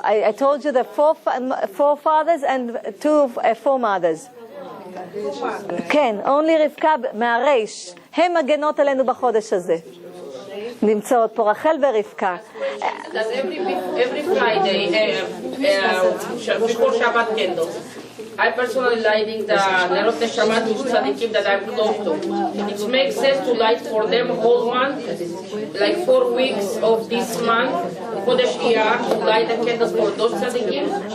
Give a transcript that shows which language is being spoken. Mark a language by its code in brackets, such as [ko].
[en] I told you the 4 fathers and 4 mothers. [he] כן, [en] only [he] רבקה מהריש. הם מגנות עלינו בחודש הזה. נמצאות פה רחל ורבקה. [en] Every Friday, before Shabbat candles, I personally lighting the Nerot Neshamat Tzadikim that I'm close to. It makes sense to light for them whole month, like 4 weeks of this month, Chodesh Iyar, to light the candles for those Tzadikim.